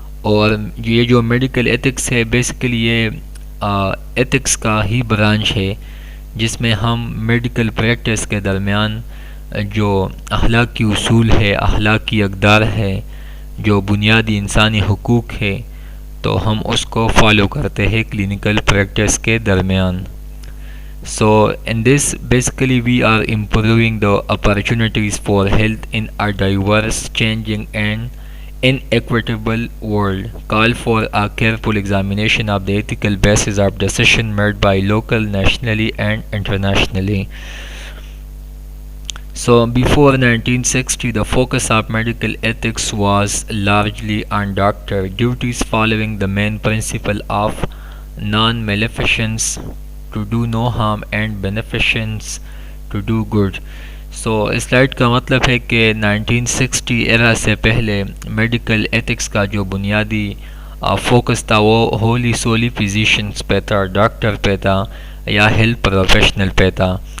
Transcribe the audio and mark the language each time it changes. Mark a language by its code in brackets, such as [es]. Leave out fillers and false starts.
[ur] اور یہ جو میڈیکل ایتھکس ہے بیسیکلی یہ ایتھکس کا ہی برانچ ہے جس میں ہم میڈیکل پریکٹس کے درمیان جو اخلاقی اصول ہے، اخلاقی اقدار ہے، جو بنیادی انسانی حقوق ہے تو ہم اس کو فالو کرتے ہیں کلینکل پریکٹس کے درمیان. [en] So in this basically we are improving the opportunities for health in a diverse, changing and inequitable world. Call for a careful examination of the ethical basis of decision made by local, nationally and internationally. So before 1960 the focus of medical ethics was largely on doctor duties following the main principle of non-maleficence, to do no harm and beneficence to do good. [ur] So اس slide کا مطلب ہے کہ 1960 ایرا سے پہلے medical ethics کا جو بنیادی focus تھا وہ ہولی سولی فزیشنس پہ تھا، ڈاکٹر پہ تھا یا ہیلتھ پروفیشنل پہ تھا.